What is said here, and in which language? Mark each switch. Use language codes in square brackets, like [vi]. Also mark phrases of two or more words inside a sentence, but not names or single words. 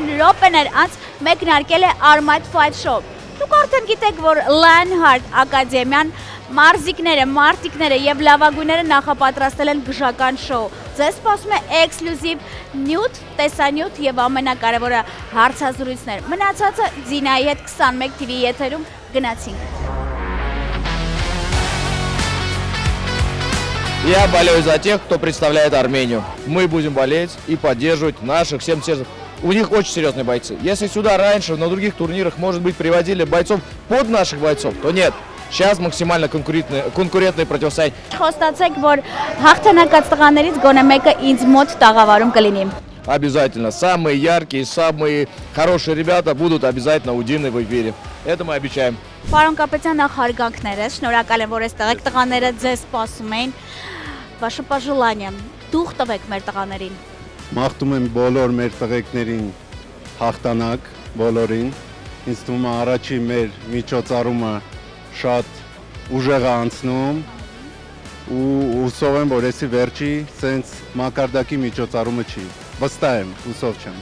[hy] րոպեներ անց մեկնարկել է Armite Fight Show։ Դուք արդեն գիտեք, որ Lionheart Ակադեմիան մարզիկները եւ լավագույնները նախապատրաստել են գժական շոու։ Ձեզ սպասում է էքսկլյուզիվ նյութ, տեսանյութ եւ ամենակարևորը հարցազրույցներ։ Մնացածը Ձինայի հետ 21 TV եթերում գնացինք։ [ru] Я болею за тех, кто представляет Армению. Мы будем болеть и поддерживать наших 70. У них очень серьезные бойцы. Если сюда раньше на других турнирах, может быть, приводили бойцов под наших бойцов, то нет. Сейчас максимально конкурентные противостояния. [hy] Խոստացեք, որ հաղթանակած տղաներից գոնե մեկը ինձ մոտ տաղավարում կլինի։ [ru] Обязательно. Самые яркие, самые хорошие ребята будут обязательно у Дины в эфире. Это мы обещаем. [hy] Պարոն կապիտան, նախ հարգանքներս, շնորհակալ եմ, որ այստեղ եք, տղաները ձեզ սպասում էին։ [ru] Վаше пожелание. [hy] Դուխ տվեք մեր տղաներին։ Մաղթում եմ բոլոր մեր տղեկներին հաղթանակ, բոլորին։ Ինձ թվում է առաջի մեր միջոցառումը շատ ուժեղ է անցնում ու հուսով եմ, որ էսի վերջի սենց մակարդակի միջոցառումը չի։ Վստահ եմ, հուսով չեմ։